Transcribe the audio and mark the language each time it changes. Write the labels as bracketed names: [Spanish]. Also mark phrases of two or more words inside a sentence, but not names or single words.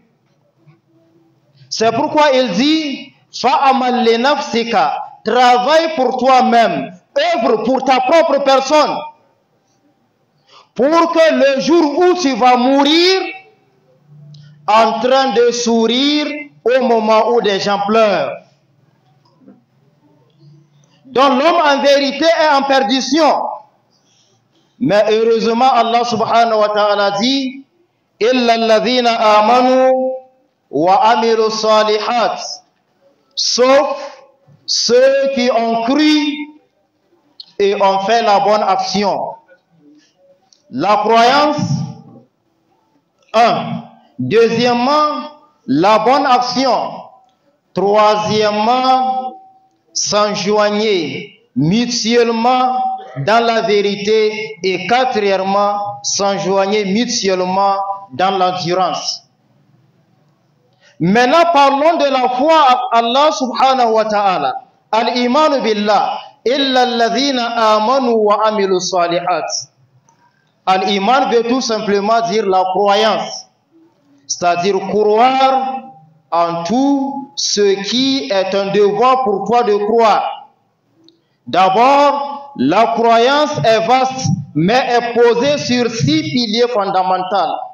[French] C'est pourquoi il dit [Arabic] فاعمل لنفسك, [French] travaille pour toi-même, œuvre pour ta propre personne, pour que le jour où tu vas mourir, en train de sourire au moment où des gens pleurent. Donc l'homme en vérité est en perdition. Mais heureusement [Arabic] الله سبحانه وتعالى [French] dit [Arabic] إلا الذين آمنوا وعملوا الصالحات, [French] sauf ceux qui ont cru et ont fait la bonne action. La croyance, un. Deuxièmement, la bonne action. Troisièmement, s'enjoigner mutuellement dans la vérité. Et quatrièmement, s'enjoigner mutuellement dans l'endurance. Maintenant, parlons de la foi à [Arabic] الله سبحانه وتعالى. الإيمان بالله، إلا الذين آمنوا وعملوا الصالحات. [French] Al-iman veut tout simplement dire la croyance, c'est-à-dire croire en tout ce qui est un devoir pour toi de croire. D'abord, la croyance est vaste, mais est posée sur 6 piliers fondamentaux.